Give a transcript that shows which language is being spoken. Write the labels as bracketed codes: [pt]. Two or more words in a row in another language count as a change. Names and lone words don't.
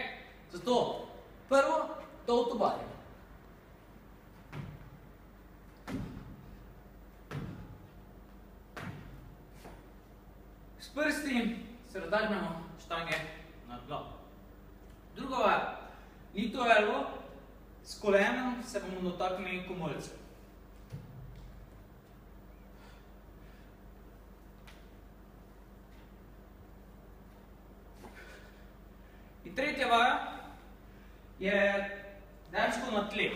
[sl] Zato, prvo, [en] Total Bar. [sl] S prsti se razdagnemo štange nad glavo. Druga vaja, [en] knee to elbow, [sl] s kolenom se bomo dotaknili komolcev. In tretja vaja je dejansko na tleh.